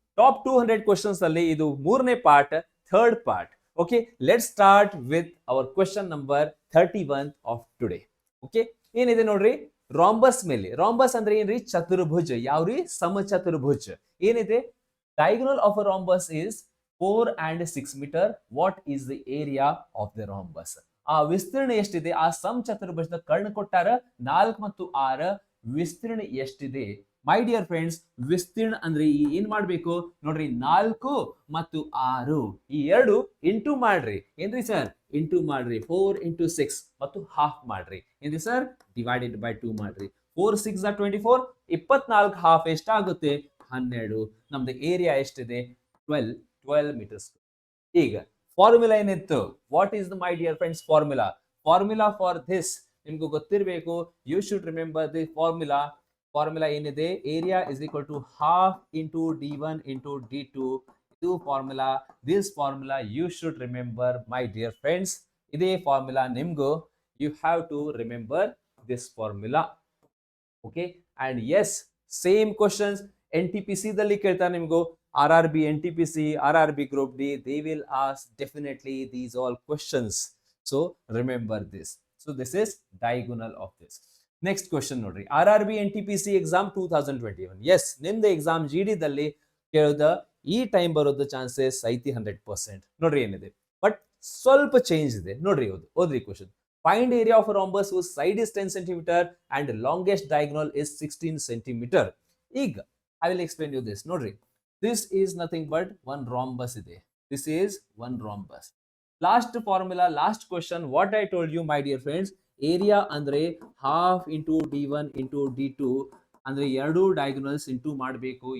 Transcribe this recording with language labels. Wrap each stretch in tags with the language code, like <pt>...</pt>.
<kn>Top 200 questions ಅಲ್ಲಿ ಇದು ಮೂರನೇ part, third part.</kn> <en>Okay, let start with our question number 31 of today.</en> <kn>Okay, ಏನಿದೆ ನೋಡ್ರಿ, ರಾಂಬಸ್ ಮೇಲೆ. ರಾಂಬಸ್ ಅಂದ್ರೆ ಏನ್ರಿ? ಚತುರ್ಭುಜ. ಯಾವ್ರಿ? ಸಮಚತುರ್ಭುಜ. ಏನಿದೆ?</kn> <en>Diagonal of a rhombus is 4 and 6 meter. What is the area of the rhombus?</en> <kn>ಆ ವಿಸ್ತೀರ್ಣ ಎಷ್ಟಿದೆ? ಆ ಸಮಚತುರ್ಭುಜದ ಕರ್ಣ ಕೊಟ್ಟಾರ 4 ಮತ್ತು 6. ವಿಸ್ತೀರ್ಣ ಎಷ್ಟಿದೆ?</kn> <en>my dear friends,</en> <kn>ವಿಸ್ತೀರ್ಣ ಅಂದ್ರೆ ಏನ್ ಮಾಡ್ಬೇಕು ನೋಡ್ರಿ, 4 ಮತ್ತು 6 ಈ ಎರಡು ಇಂಟು ಮಾಡ್ರಿ. ಏನ್ರಿ ಸರ್? ಇಂಟು ಮಾಡ್ರಿ. 4 into 6 ಮತ್ತು ಹಾಫ್ ಮಾಡ್ರಿ. ಏನ್ರಿ ಸರ್?</kn> <en>divided by 2</en> <kn>ಮಾಡ್ರಿ. 4 6 24, 24 ಹಾಫ್ ಎಷ್ಟಾಗುತ್ತೆ? 12. ನಮ್ದು ಏರಿಯಾ ಎಷ್ಟಿದೆ? 12 meters. ಈಗ ಫಾರ್ಮುಲಾ ಏನಿತ್ತು?</kn> <en>What is the my dear friends formula? Formula for this</en> <kn>ನಿಮ್ಗೂ ಗೊತ್ತಿರಬೇಕು.</kn> <en>You should remember the formula.</en> <kn>Formula ಏನಿದೆ?</kn> <en>Area is equal to half into D1 into D2. ಇದು formula. This formula you should remember my dear friends.</en> <kn>ಇದೇ formula ನಿಮ್ಗೂ.</kn> <en>You have to remember this formula. Okay, and yes, same questions</en> <kn>NTPC ದಲ್ಲಿ ಕೇಳ್ತಾರೆ ನಿಮ್ಗೂ.</kn> <en>RRB, NTPC, RRB Group D, they will ask definitely these all questions. So remember this. So this is diagonal of this. Next question</en> <kn>ನೋಡ್ರಿ,</kn> <en>RRB NTPC exam 2021.</en> <kn>Yes, ನಿಮ್ದು exam GD ದಲ್ಲಿ ಕೇಳೋದ ಈ time ಬರೋದ chances ಐತಿ 100%. ನೋಡ್ರಿ ಏನಿದೆ, but ಸ್ವಲ್ಪ change ಇದೆ. ನೋಡ್ರಿ ಓದ್ರಿ question.</kn> <en>Find area of a rhombus whose side is 10 centimeter and longest diagonal is 16 centimeter.</en> <kn>ಈಗ</kn> <en>I will explain you this.</en> <kn>ನೋಡ್ರಿ,</kn> <en>this is nothing but one rhombus ಇದೆ. This is one rhombus. Last formula, last question, what I told you my dear friends, area ಅಂದ್ರೆ half into D1 into D2</en> <kn>ಅಂದ್ರೆ ಎರಡು diagonals into ಮಾಡಬೇಕು.</kn>